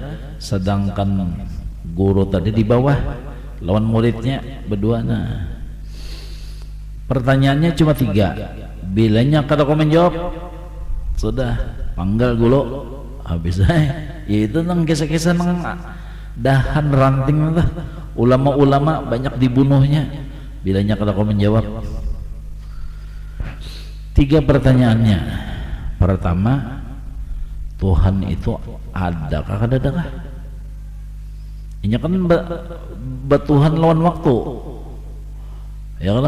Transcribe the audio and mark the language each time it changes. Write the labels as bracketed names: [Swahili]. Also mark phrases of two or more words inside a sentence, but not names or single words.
[Banjar] Sedangkan guru tadi di bawah lawan muridnya berdua. [Indonesian] Nah, pertanyaannya cuma 3. [Banjar] Bilanya kada kau menjawab, sudah panggil guru. Habis itu nang kisah-kisah nang dahan ranting itu ulama-ulama banyak dibunuhnya. Bilanya kalau kau menjawab 3 pertanyaannya. [Indonesian] Pertama, Tuhan itu adakah adakah? [Banjar] Ini kan Tuhan lawan waktu, ya kan?